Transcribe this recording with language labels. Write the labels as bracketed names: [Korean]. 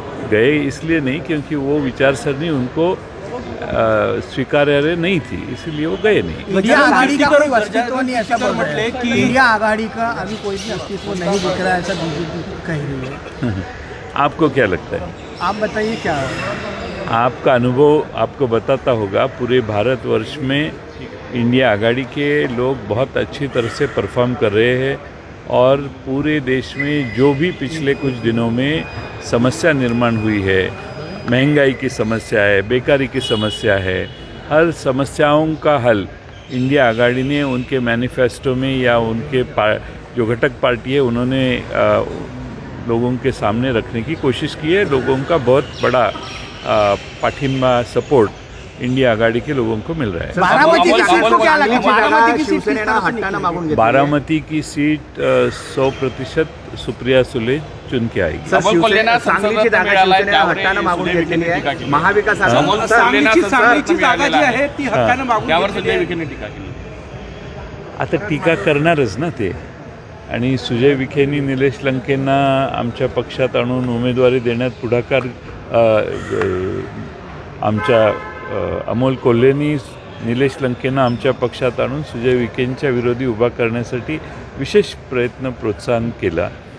[Hindi] गए इसलिए नहीं क्योंकि वो विचारसरणी उनको स्वीकार्य नहीं थी, इसलिए वो गए नहीं. इंडिया आघाड़ी का कोई अस्तित्व नहीं, ऐसा बोल रहे हैं कि इंडिया आघाड़ी का अभी कोई भी अस्तित्व नहीं दिख रहा है, ऐसा बीजेपी कह रही है. आपको क्या लगता है? आप बताइए क्या है? आपका अनुभव आपको बताता होगा. पूरे भारतवर्ष में इंडिया आघाड़ी के लोग बहुत अच्छी तरह से परफॉर्म कर रहे हैं और पूरे देश में जो भी पिछले कुछ दिनों में समस्या निर्माण हुई है, महंगाई की समस्या है, बेकारी की समस्या है, हर समस्याओं का हल इंडिया आघाड़ी ने उनके मैनिफेस्टो में या उनके जो घटक पार्टी है उन्होंने लोगों के सामने रखने की कोशिश की है. लोगों का बहुत बड़ा पाठिंबा सपोर्ट इंडिया आघाड़ी के लोगों को मिल रहा है. बारामती की सीट 100% सुप्रिया सुले चुन के आएगी. [Marathi] सांगलीची जागा शिवसेनेला हक्कानं मागून घेतलेली आहे. महाविकास सांगलीची जागा जी आहे ती हक्कानं मागून त्यावर सुजय विखेंनी टीका केली. आता टीका करणारच ना ते. आणि सुजय विखेंनी निलेश लंकेंना आमच्या पक्षात आणून उमेदवारी देण्यात पुढाकार, आमच्या अमोल कोल्हेंनी निलेश लंकेंना आमच्या पक्षात आणून सुजय विखेंच्या विरोधी उभा करण्यासाठी विशेष प्रयत्न प्रोत्साहन केला.